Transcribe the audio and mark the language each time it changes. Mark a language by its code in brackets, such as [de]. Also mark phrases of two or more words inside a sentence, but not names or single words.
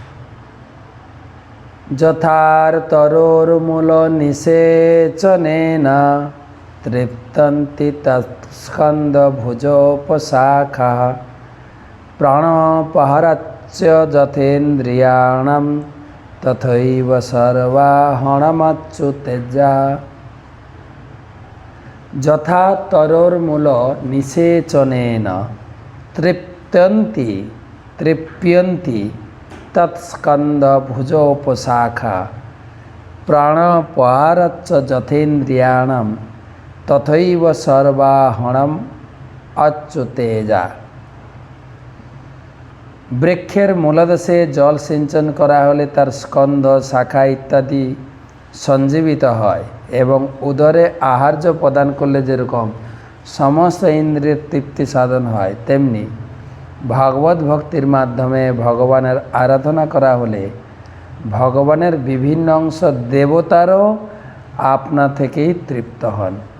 [sa] যথার্তরোর্মূল নিষেচনেন তৃপ্তন্তি তৎস্কন্দ ভুজোপশাখা প্রাণপহরচ্চ যথেন্দ্রিয়াণম तथैव सर्वाहणमच्युतेजा। यथा तरोर्मूल निषेचनेन तृप्यन्ति তৎস্কন্ধ ভুজোপশাখা প্রাণপহারচ্চ যথেন্দ্রিয়াণম তথৈব সর্বাহণম অচ্যুতেজা। [bn] বৃক্ষের মূলদেশে জল সিঞ্চন করা হলে তার স্কন্ধ, শাখা ইত্যাদি সঞ্জীবিত হয় এবং উদরে আহার্য প্রদান করলে যেরকম সমস্ত ইন্দ্রিয়ের তৃপ্তি সাধন হয়, তেমনি ভগবত ভক্তির মাধ্যমে ভগবানের আরাধনা করা হলে ভগবানের বিভিন্ন অংশ দেবতারও আপনা থেকেই তৃপ্ত হন।